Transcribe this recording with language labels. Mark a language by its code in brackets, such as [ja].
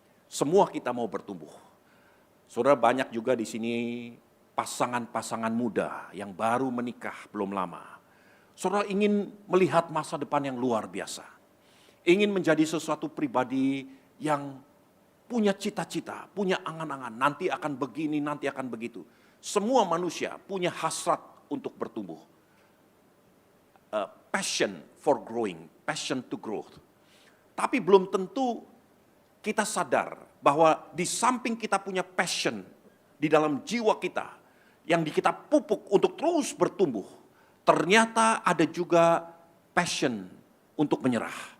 [id] Semua kita mau bertumbuh. Saudara, banyak juga di sini pasangan-pasangan muda yang baru menikah belum lama. Saudara ingin melihat masa depan yang luar biasa. Ingin menjadi sesuatu pribadi yang punya cita-cita, punya angan-angan, nanti akan begini, nanti akan begitu. Semua manusia punya hasrat untuk bertumbuh. [en] Passion for growing, passion to growth. [id] Tapi belum tentu kita sadar bahwa di samping kita punya passion di dalam jiwa kita, yang kita pupuk untuk terus bertumbuh, ternyata ada juga passion untuk menyerah.